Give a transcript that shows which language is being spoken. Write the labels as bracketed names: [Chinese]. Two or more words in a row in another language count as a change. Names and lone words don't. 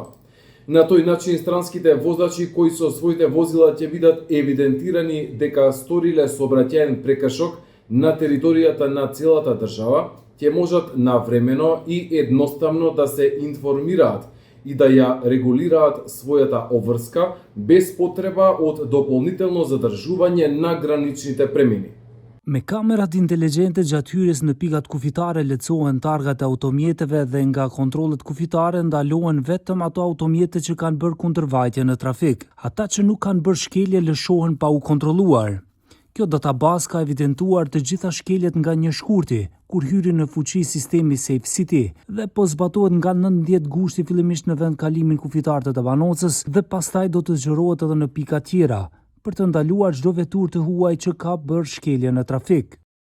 [Macedonian] На тој начин странските возачи кои со своите возила ќе бидат евидентирани дека сториле сообраќаен прекршок на територијата на целата држава, ќе можат навремено и едноставно да се информираат и да ја регулираат својата обврска без потреба од дополнително задржување на граничните премини. [Albanian] Me kamerat inteligjente gjatë hyrjes në pikat kufitare lehtësohen targat e automjeteve dhe nga kontrollet kufitare ndalohen vetëm ato automjete që kanë bërë kundërvajtje në trafik. Ata që nuk kanë bërë shkelje lëshohen pa u kontrolluar. Kjo database ka evidentuar të gjitha shkeljet nga një shkurti, kur hyri në fuqi sistemi SafeCity dhe po zbatohet nga 19 gushti fillimisht në vend kalimin kufitar të Tabanocës dhe pastaj do të zgjerohet edhe në pika tjera, për të ndaluar çdo vetur të huaj që ka bërë shkelje në trafik.